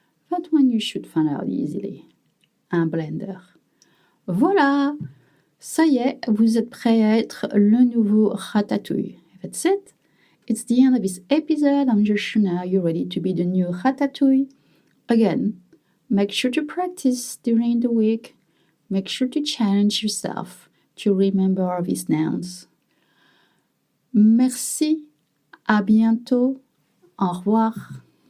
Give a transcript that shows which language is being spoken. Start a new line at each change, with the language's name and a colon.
English: That one you should find out easily.
French: Un blender. Voilà, ça y est, vous êtes prêts à être le nouveau Ratatouille.
English: That's it. It's the end of this episode. I'm just sure now you're ready to be the new Ratatouille. Again, make sure to practice during the week. Make sure to challenge yourself to remember all these nouns.
French: Merci, à bientôt, au revoir.